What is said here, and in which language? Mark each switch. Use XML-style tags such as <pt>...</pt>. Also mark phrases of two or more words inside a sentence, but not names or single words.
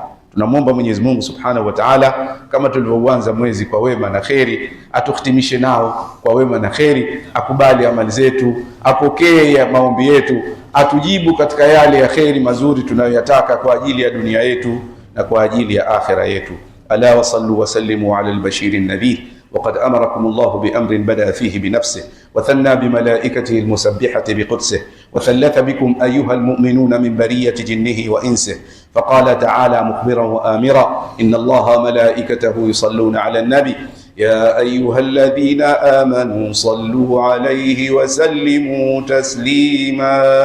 <sw>Tunamwomba Mwenyezi Mungu</sw> <ar>سبحانه وتعالى,</ar> <sw>kama tulivyoanza mwezi kwa wema na kheri, atukhitimishe nao kwa wema na kheri, akubali amali zetu, apokee maombi yetu, atujibu katika yale ya kheri mazuri tunayoyataka kwa ajili ya dunia yetu na kwa ajili ya akhira yetu.</sw> <ar>ألا وصلوا وسلموا على البشير النذير. وقد أمركم الله بأمر بدأ فيه بنفسه وثنى بملائكته المسبحة بقدسه وثلث بكم أيها المؤمنون من برية جنه وإنسه، فقال تعالى مخبرا وآمرا: إن الله ملائكته يصلون على النبي يا أيها الذين آمنوا صلوا عليه وسلموا تسليما.</ar>